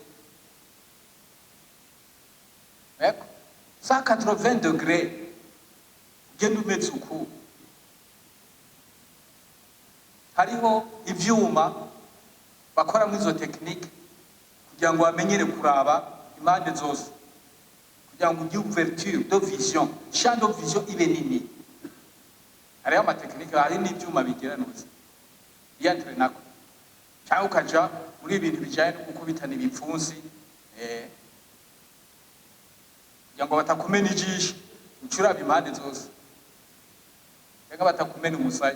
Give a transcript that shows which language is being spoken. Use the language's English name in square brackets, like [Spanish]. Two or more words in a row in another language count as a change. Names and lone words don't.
[Rundi] Eko 180 degrés genda umeze uku. hariho ivyuma bakora muri izo tekinike kugira ngo bamenyere kuraba impande zose, kugira ngo ugire [French] ouverture de vision, champ de vision [Rundi] ibe nini. Hariho amatekinike, hari n'ivyuma bigeranuza biyantre nako, cyangwa ukaja muri ibintu bijanye no gukubitana ibipfunsi kugira ngo batakumena ijisho, ucuraba impande zose, reka batakumena umusaya.